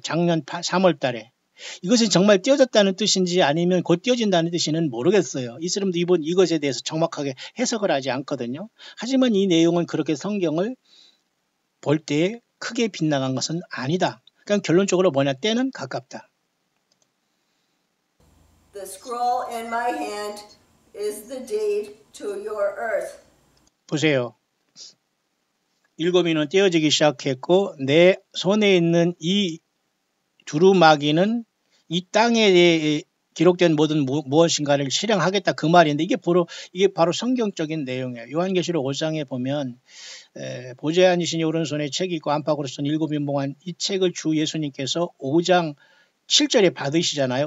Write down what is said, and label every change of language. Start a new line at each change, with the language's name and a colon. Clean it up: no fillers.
Korean: 작년 3월 달에. 이것이 정말 떼어졌다는 뜻인지 아니면 곧 떼어진다는 뜻인지는 모르겠어요. 이 사람도 이것에 대해서 정확하게 해석을 하지 않거든요. 하지만 이 내용은 그렇게 성경을 볼 때 크게 빗나간 것은 아니다. 그러니까 결론적으로 뭐냐, 때는 가깝다.
English: The scroll in my hand is the deed to your earth.
Korean: 보세요. 7인은 떼어지기 시작했고 내 손에 있는 이 두루마기는 이 땅에 기록된 모든 무엇인가를 실행하겠다 그 말인데 이게 바로 성경적인 내용이에요. 요한계시록 5장에 보면 보좌에 앉으신 오른손에 책이 있고 안팎으로 쓴 7인봉한 이 책을 주 예수님께서 5장 7절에 받으시잖아요.